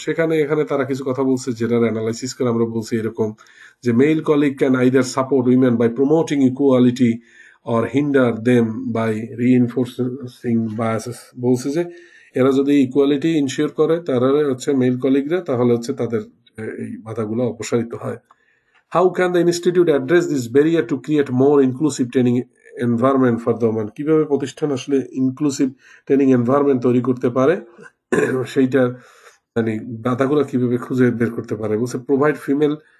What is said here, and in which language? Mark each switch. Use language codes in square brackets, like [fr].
[bn] এখানে তারা কিছু কথা বলছে যেটার অ্যানালাইসিস করে আমরা বলছি এরকম, যে [en] Male colleague can either support women by promoting equality or hinder them by reinforcing biases. [bn] বলছে যে এরা যদি ইকুয়ালিটি ইনশিওর করে তারা হচ্ছে মেল কলিগরা, তাহলে হচ্ছে তাদের এই বাধাগুলো অপসারিত হয়। [en] How can the institute address this barrier to create more inclusive training environment for the women? [bn] কিভাবে প্রতিষ্ঠান আসলে ইনক্লুসিভ ট্রেনিং এনভায়রনমেন্ট তৈরি করতে পারে, সেইটা মানে বাধাগুলো কিভাবে খুঁজে বের করতে পারে? বলছে, [en] provide female